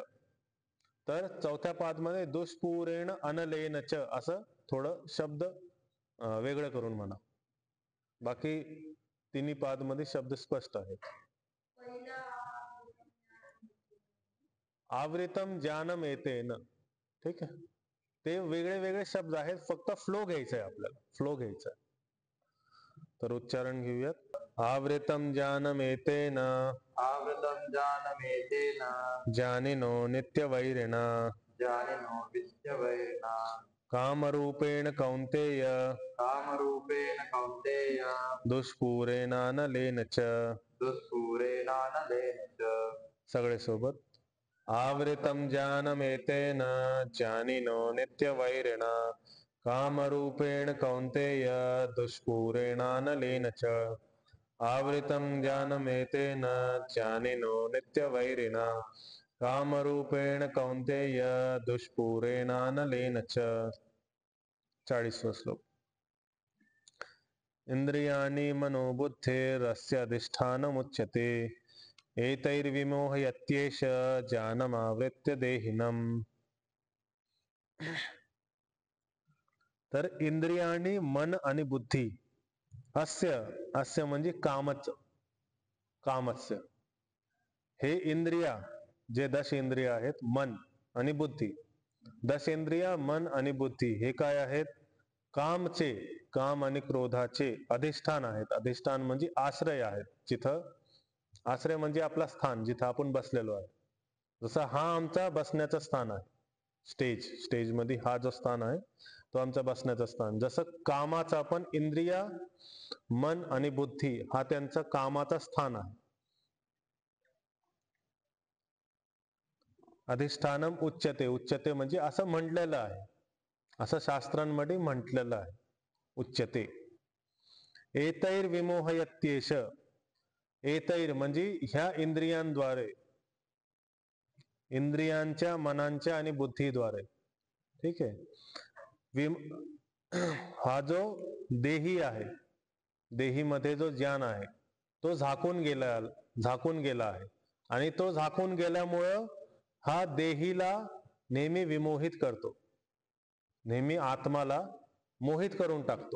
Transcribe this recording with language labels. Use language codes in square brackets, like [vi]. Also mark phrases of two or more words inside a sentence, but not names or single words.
[mr] तर चौथ्या पाद मध्ये [sa] दुष्पूरेण अनलेन च [mr] असं थोडं शब्द वेगळं करून म्हणा. बाकी तिन्ही पाद मध्ये शब्द स्पष्ट आहेत. [sa] आवृतम ज्ञानम एतेन, [mr] ठीक आहे. ते वेगळे वेगळे शब्द आहेत, फक्त फ्लो घ्यायचा आहे आपल्याला, फ्लो घ्यायचा आहे. तर उच्चारण घेऊयात. [sa] आवृतम ज्ञानम एतेन, आवृतं ज्ञानमेतेन ज्ञानिनो नित्यवैरिणा, ज्ञानिनो नित्यवैरिणा, कामरूपेण कौंतेय, कामरूपेण कौन्तेय, दुष्पूरेणानलेन च. दुष्पूरेणानलेन च. सगळे सोबत. आवृतं ज्ञानमेतेन ज्ञानिनो नित्यवैरिणा, कामरूपेण कौंतेय दुष्पूरेणानलेन च. आवृतं ज्ञानमेतेन ज्ञानिनो नित्यवैरिणा, कामरूपेण कौंतेय दुष्पूरेणानलेन च. [mr] 40वां श्लोक. [sa] इंद्रियाणि मनोबुद्धिरस्य अधिष्ठानमुच्यते, एतैर्विमोहयत्येष ज्ञानमावृत्य देहिनम्. [mr] तर इंद्रियाणी, मन आणि बुद्धी, [sa] अस्य, अस्य [mr] म्हणजे कामच, कामस्य, हे इंद्रिया जे 10 इंद्रिया आहेत, मन आणि बुद्धी, 10 इंद्रिया, मन आणि बुद्धी हे काय आहेत? कामचे, काम आणि क्रोधाचे अधिष्ठान आहेत. अधिष्ठान म्हणजे आश्रय आहेत. जिथं आश्रय म्हणजे आपला स्थान, जिथं आपण बसलेलो आहे. जसं हा आमचा बसण्याचं स्थान आहे. स्टेज, स्टेज मध्ये हा जो स्थान आहे तो आमचा बसण्याचं स्थान. जसं कामाचा पण इंद्रिया, मन आणि बुद्धी हा त्यांचा कामाचा स्थान आहे. [sa] अधिष्ठानम उच्यते, [mr] उच्यते म्हणजे असं म्हटलेलं आहे, असं शास्त्रांमध्ये म्हटलेलं आहे, उच्यते. [sa] एतैर विमोहयत्येष, [mr] एतैर म्हणजे ह्या इंद्रियांद्वारे, इंद्रियांच्या, मनांच्या आणि बुद्धीद्वारे, ठीक आहे. हा जो देही आहे, देही मध्ये जो ज्ञान आहे तो झाकून गेला आहे, आणि तो झाकून गेल्यामुळं हा देहीला नेहमी विमोहित करतो, नेहमी आत्माला मोहित करून टाकतो.